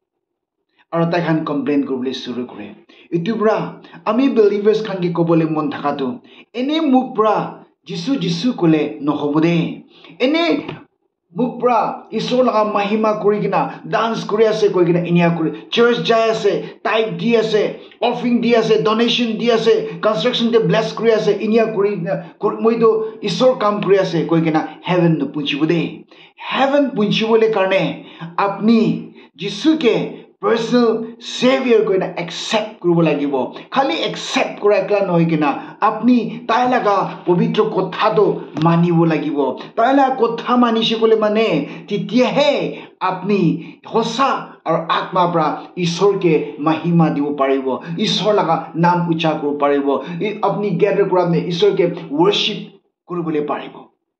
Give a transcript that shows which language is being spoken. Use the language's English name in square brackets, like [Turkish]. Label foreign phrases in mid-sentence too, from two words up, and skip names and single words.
[Naga Pidgin] aro taikan complain kurble suru kure itupura ami believers khan ki kobole mon thakatu ene mukpra Jisu kule nohobude ene mukpra isor laga mahima kurigina dance kuri ase koigina inia kuri church jai ase tithe di ase offering di ase donation di ase construction de bless kuri ase inia kurigina moido isor kam kuri ase koigina heaven no punchibude heaven punchibole karne apni Jisu ke personal savior koina accept kurubo lagibo khali accept kura ekla noy kina apni tailaga pavitra kotha do manibo lagibo taila kotha manishi kole mane titia he apni hosa ar atma pra isor ke mahima dibo paribo isor laga nam ucha kuru paribo apni gather kura ne isor ke worship kurubole paribo